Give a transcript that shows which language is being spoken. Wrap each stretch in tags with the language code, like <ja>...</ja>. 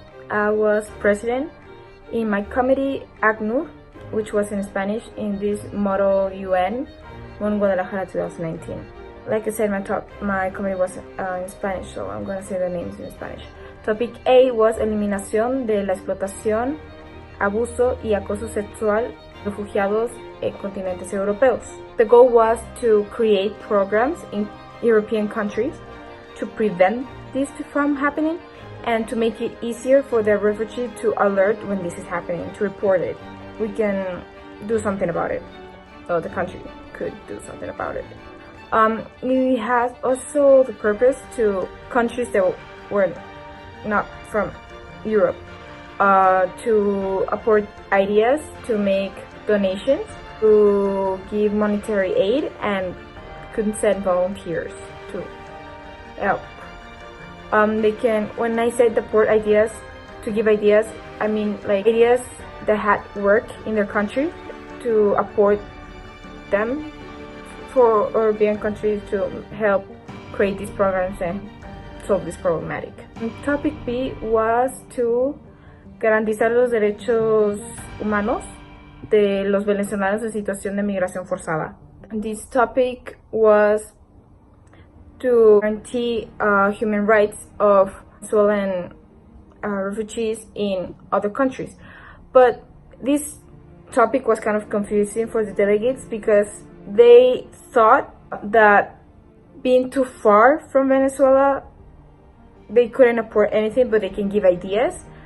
<en>I was president in my committee ACNUR, which was in Spanish, in this Model UN, MUN Guadalajara 2019. Like I said, my committee was in Spanish, so I'm going to say the names in Spanish. Topic A was</en> <es>eliminación de la explotación, abuso y acoso sexual de refugiados en continentes europeos.</es> <en>The goal was to create programs in European countries to prevent this from happening and to make it easier for the refugee to alert when this is happening, to report it. We can do something about it, so the country could do something about it. It has also the purpose to countries that were not from Europe to apport ideas, to make donations, to give monetary aid, and could send volunteers to help. They can, when I said apport ideas, to give ideas, I mean like ideas that had work in their country, to apport them for European countries to help create these programs and solve this problematic. Topic B was to</en> <es>garantizar los derechos humanos de los venezolanos en situación de migración forzada.</es> <en>This topic was to guarantee human rights of Venezuelan refugees in other countries. But this topic was kind of confusing for the delegates because they thought that being too far from Venezuela, they couldn't apport anything, but they can give ideas.</en>